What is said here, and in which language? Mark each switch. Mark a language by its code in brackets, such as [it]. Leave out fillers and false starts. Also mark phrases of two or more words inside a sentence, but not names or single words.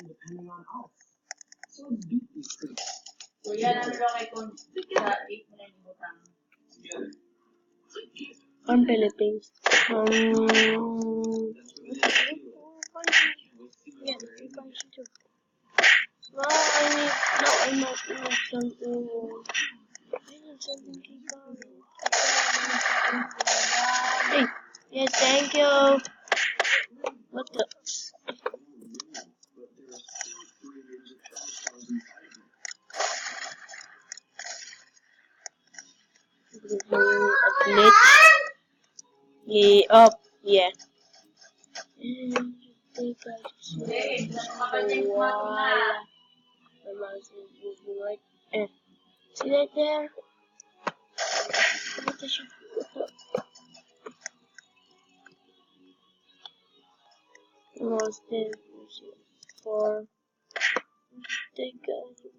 [en] depending on us. So let's beat these things. [tl] Kuya, ano daw kay Kun? Sa 8 mo na yung butang. [en] On Philippines. Yeah, well, I need something. I need something keep going. Hey, yes, thank you. What the? A glitch. Yeah, up, yeah. And I just [tl] Hindi, nakapatay yung [en] voila. matuna. My mouse is moving like, see that there? What the shit? Lost it for the guy.